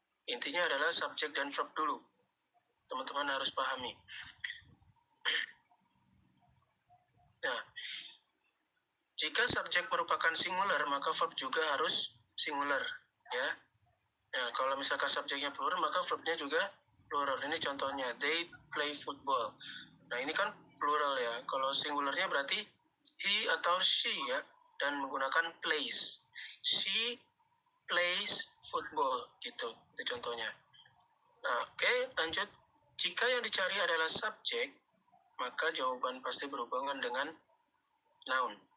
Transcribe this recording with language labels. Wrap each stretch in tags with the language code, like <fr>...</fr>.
<id>Intinya adalah subjek dan verb dulu. Teman-teman harus pahami. Nah, jika subjek merupakan singular, maka verb juga harus singular ya. Nah, kalau misalkan subjeknya plural, maka verbnya juga plural. Ini contohnya,</id> <en>they play football.</en> <id>Nah, ini kan plural ya. Kalau singularnya berarti he atau she ya, dan menggunakan plays.</id> <en>She plays football,</en> <id>gitu. Itu contohnya. Nah, oke, lanjut. Jika yang dicari adalah subjek, maka jawaban pasti berhubungan dengan noun.</id>